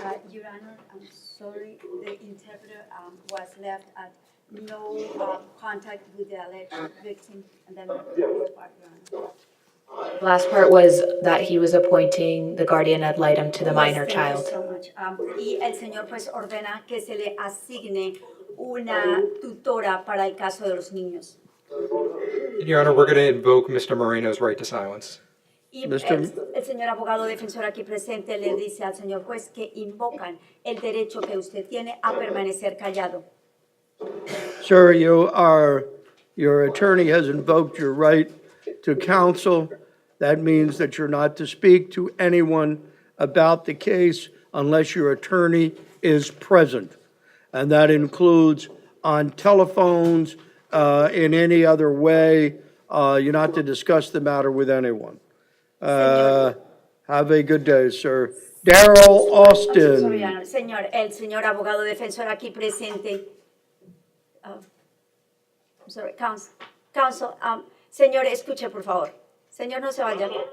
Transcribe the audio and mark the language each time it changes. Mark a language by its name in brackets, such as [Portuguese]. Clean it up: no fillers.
[English] Your Honor, I'm sorry, the interpreter was left at no contact with the alleged victim. And then the fourth part, Your Honor. Last part was that he was appointing the guardian ad litem to the minor Yes, child. thank you so much. [Spanish] Y el señor pues ordena que se le asigne una tutora para el caso de los niños. [English] Your Honor, we're going to invoke Mr. Moreno's right to silence. [Spanish] Y el señor abogado defensor aquí presente le dice al señor juez que invocan el derecho que usted tiene a permanecer callado. [English] Sir, your attorney has invoked your right to counsel. That means that you're not to speak to anyone about the case unless your attorney is present. And that includes on telephones, in any other way. You're not to discuss the matter with anyone. Have a good day, sir. Daryl Austin. [Spanish] Señor, el señor abogado defensor aquí presente. [English] I'm sorry, counsel, [Spanish] señor, escuche por favor. Señor, no se vaya.